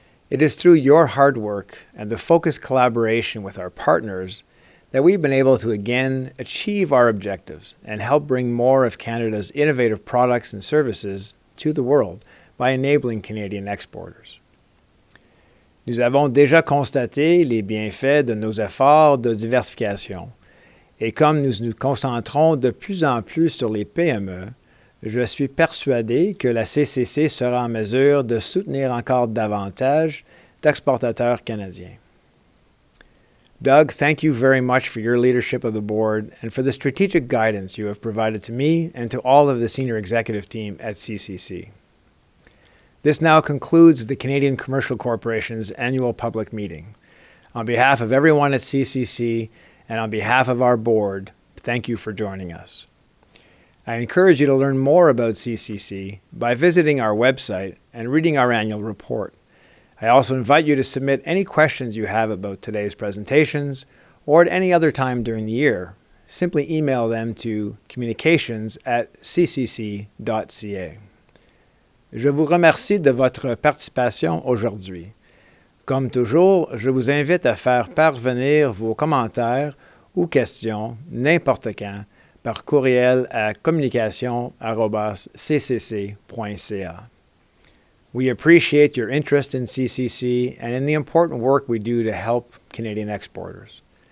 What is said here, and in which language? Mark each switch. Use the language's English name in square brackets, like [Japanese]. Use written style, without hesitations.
[English] It is through your hard work and the focused collaboration with our partners that we've been able to again achieve our objectives and help bring more of Canada's innovative products and services to the world by enabling Canadian exporters. [French] Nous avons déjà constaté les bienfaits de nos efforts de diversification. Et comme nous nous concentrons de plus en plus sur les PME, je suis persuadé que la CCC sera en mesure de soutenir encore davantage d'exportateurs canadiens. [English] Doug, thank you very much for your leadership of the board and for the strategic guidance you have provided to me and to all of the senior executive team at CCC. This now concludes the Canadian Commercial Corporation's Annual Public Meeting. On behalf of everyone at CCC and on behalf of our board, thank you for joining us. I encourage you to learn more about CCC by visiting our website and reading our annual report. I also invite you to submit any questions you have about today's presentations or at any other time during the year. Simply email them to communications@ccc.ca. [French] Je vous remercie de votre participation aujourd'hui. Comme toujours, je vous invite à faire parvenir vos commentaires ou questions n'importe quand par courriel à communication@ccc.ca. [English] We appreciate your interest in CCC and in the important work we do to help Canadian exporters.